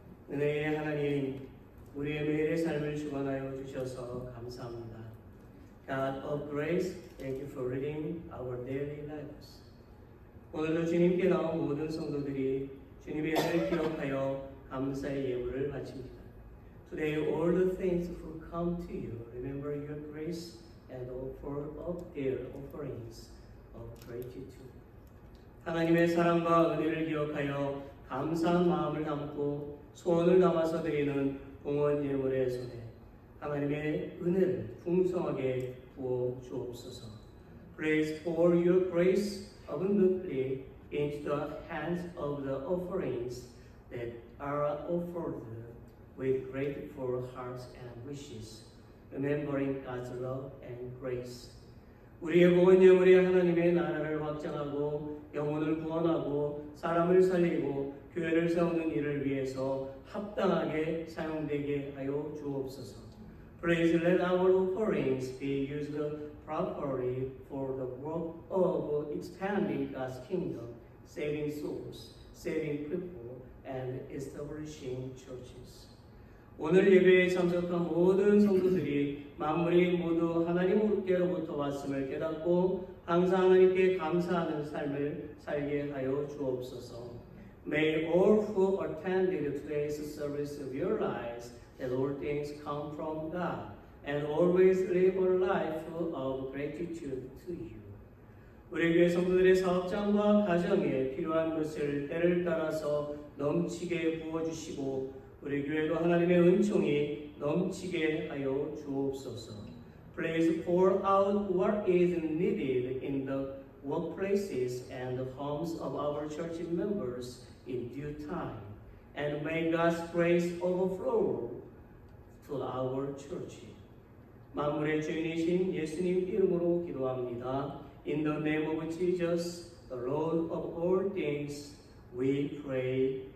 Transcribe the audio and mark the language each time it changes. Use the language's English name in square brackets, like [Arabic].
[Korean] 은혜의 하나님, 우리의 매일의 삶을 주관하여 주셔서 감사합니다. [English] God of grace, thank you for reading our daily lives. [Korean] 오늘도 주님께 나온 모든 성도들이 주님의 은혜를 기억하여 감사의 예물을 바칩니다. [English] Today all the things who come to you remember your grace and offer up their offerings of gratitude. [Korean] 하나님의 사랑과 은혜를 기억하여 감사한 마음을 담고 소원을 담아서 드리는 봉헌 예물의 손에 하나님의 은혜를 풍성하게 부어 주옵소서. [English] Please pour your grace abundantly into the hands of the offerings that are offered with grateful hearts and wishes, remembering God's love and grace. [Korean] 우리의 봉헌 예물이 하나님의 나라를 확장하고 영혼을 구원하고 사람을 살리고 교회를 세우는 일을 위해서 합당하게 사용되게 하여 주옵소서. [English] Please let our offerings be used properly for the work of expanding God's kingdom, saving souls, saving people, and establishing churches. [Korean] 오늘 예배에 참석한 모든 성도들이 만물이 모두 하나님께로부터 왔음을 깨닫고 항상 하나님께 감사하는 삶을 살게 하여 주옵소서. [English] May all who attended today's service realize that all things come from God and always live a life of gratitude to you. [Korean] 우리 교회 성도들의 사업장과 가정에 필요한 것을 때를 따라서 넘치게 부어주시고 우리 교회도 하나님의 은총이 넘치게 하여 주옵소서. [English] Please pour out what is needed in the workplaces and the homes of our church members in due time, and may God's grace overflow to our church. [Korean] 만물의 주인이신 예수님 이름으로 기도합니다. [English] In the name of Jesus, the Lord of all things, we pray.